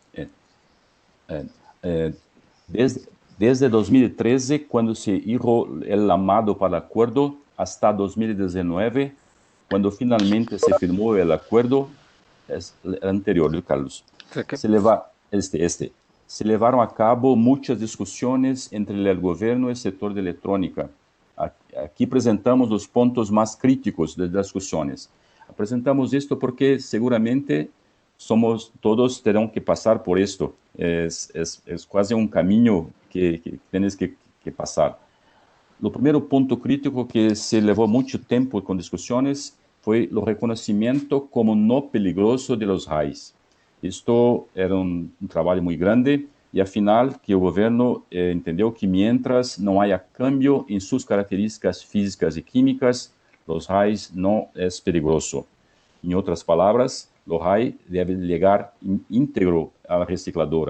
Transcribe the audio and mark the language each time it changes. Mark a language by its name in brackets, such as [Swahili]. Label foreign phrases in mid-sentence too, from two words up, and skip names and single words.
[Spanish] Desde 2013, cuando se hizo el llamado para el acuerdo, hasta 2019, cuando finalmente se firmó el acuerdo, es el anterior, Carlos, se llevaron a cabo muchas discusiones entre el gobierno y el sector de electrónica. Aquí presentamos los puntos más críticos de las discusiones. Presentamos esto porque seguramente todos [Portuguese] terão que passar [Spanish] por esto. [Portuguese] Es quase um caminho que tienes que passar. O primeiro ponto crítico que se levou muito tempo com discussões foi o reconhecimento como não [Spanish] peligroso de los RAIs. [Portuguese] Isto era um trabalho muito grande e, afinal, que o governo entendeu que, mientras não [Spanish] haya cambio [Portuguese] em suas características físicas e químicas, los RAIs não é peligroso. Em outras palavras, o RAI deve chegar íntegro à recicladora.